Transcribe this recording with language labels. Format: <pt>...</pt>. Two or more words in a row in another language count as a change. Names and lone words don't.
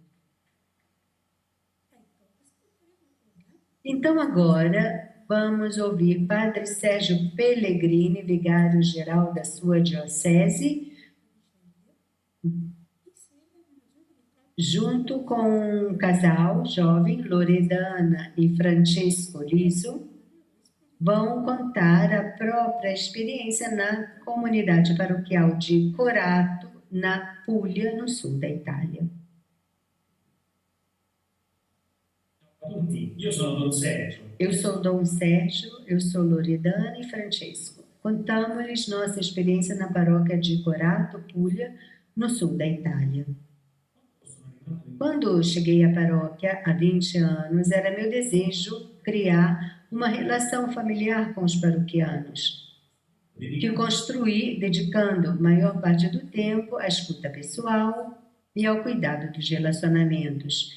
<pt>Então, agora, vamos ouvir Padre Sérgio Pellegrini, vigário-geral da sua diocese, junto com um casal jovem, Loredana e Francesco Liso, vão contar a própria experiência na comunidade paroquial de Corato, na Puglia, no sul da Itália.</pt> <it>Io sono Don Sergio.</it> <pt>Eu sou Dom Sérgio, eu sou Loredana e Francesco. Contamos-lhes nossa experiência na paróquia de Corato, Puglia, no sul da Itália. Quando cheguei à paróquia há 20 anos, era meu desejo criar uma relação familiar com os paroquianos, que construí dedicando a maior parte do tempo à escuta pessoal e ao cuidado dos relacionamentos.</pt>